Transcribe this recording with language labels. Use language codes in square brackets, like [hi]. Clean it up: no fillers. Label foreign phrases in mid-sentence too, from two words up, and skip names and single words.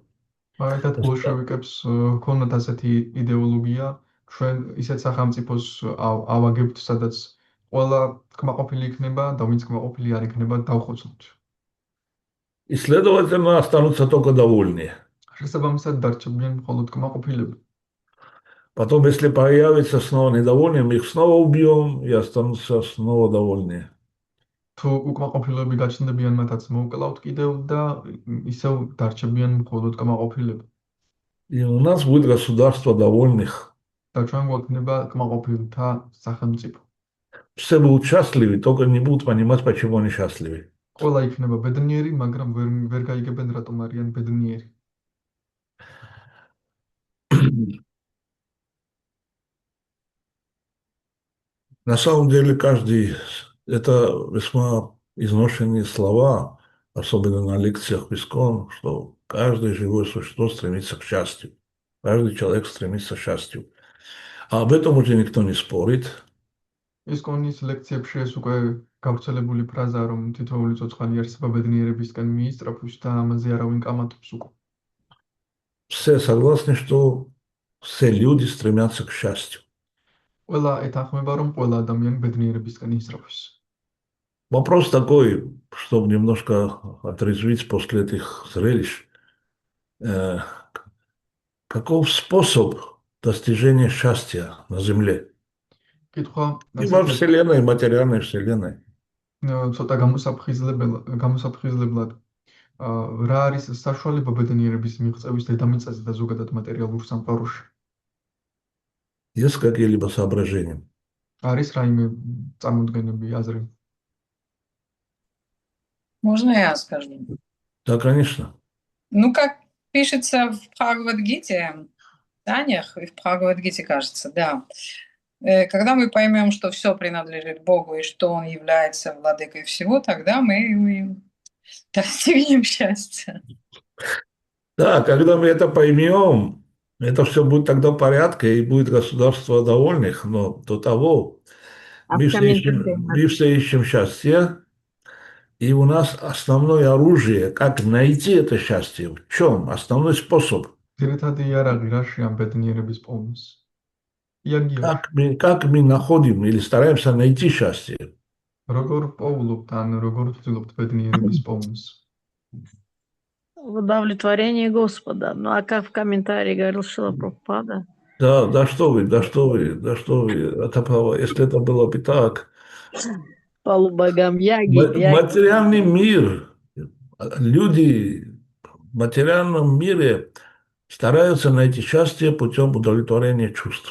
[ka] Этот bolshevikებს ჰქონდათ ასეთი იდეოლოგია, ჩვენ ისეთ სახელმწიფოს ავაგებთ, სადაც ყველა კმაყოფილი იქნება და ვინც კმაყოფილი არ იქნება, დავხოცავთ. [ru] И, следовательно, останутся только довольные. [ka] შესაბამისად დარჩებიან მხოლოდ კმაყოფილები. [ru] Потом, если появится снова недовольные, мы их снова убьем и останутся снова довольные. [ka] თუ უკმაყოფილები გაჩნდებიან, მათაც მოვკლავთ კიდევ და ისევ დარჩებიან მხოლოდ კმაყოფილები. [ru] И у нас будет государство довольных. [ka] და ჩვენ გვაქვს კმაყოფილთა სახელმწიფო. [ru] Все будут счастливы, только не будут понимать, почему они счастливы. [ka] ყველა იქნება ბედნიერი, მაგრამ ვერ გაიგებენ, რატომ არიან ბედნიერი. [ru] На самом деле, это весьма изношенные слова, особенно на лекциях в ИСКОН, что каждое живое существо стремится к счастью. Каждый человек стремится к счастью. А об этом уже никто не спорит. [ka] ИСКОНის ლექციებში ეს უკვე გავრცელებული ფრაზაა, რომ თითოეული ცოცხალი არსება ბედნიერებისკენ მიისწრაფვის და ამაზე არავინ კამათობს უკვე. [ru] Все согласны, что все люди стремятся к счастью. [ka] ყველა ეთანხმება, რომ ყველა ადამიანი ბედნიერებისკენ ისწრაფვის. [ru] Вопрос такой, чтобы немножко отрезвить после этих зрелищ. Каков способ достижения счастья на Земле? [ka] კითხვა [ru] И во Вселенной, материальной Вселенной. [ka] ცოტა გამოსაფხიზლებლად რა არის საშუალება ბედნიერების მიღწევის დედამიწაზე და ზოგადად მატერიალურ სამყაროში? [ru] Есть какие-либо соображения? [ka] არის რაიმე წარმოდგენები, აზრი? [ru] Можно я скажу? Да, конечно. Ну, как пишется в Бхагавад-гите, Танях и в Бхагавад-гите, кажется, да. Когда мы поймем, что все принадлежит Богу и что Он является владыкой всего, тогда мы и достигнем счастья. Да, когда мы это поймем, это все будет тогда в порядке, и будет государство довольных, но до того А в комментариях мы все ищем счастье, и у нас основное оружие, как найти это счастье, в чем? Основной способ. [ka] ძირითადი იარაღი რაში ამ ბედნიერების პოვნას? იარგიაში. [ru] Как мы находим или стараемся найти счастье? [ka] როგორ პოულობთ ან როგორ ვცდილობთ ბედნიერების პოვნას? [ru] в удовлетворении Господа. Ну а как в комментарии говорил Шрила Прабхупада? Да что вы, это право, если это было бы так. Полубогам яги. Материальный мир, люди в материальном мире стараются найти счастье путем удовлетворения чувств.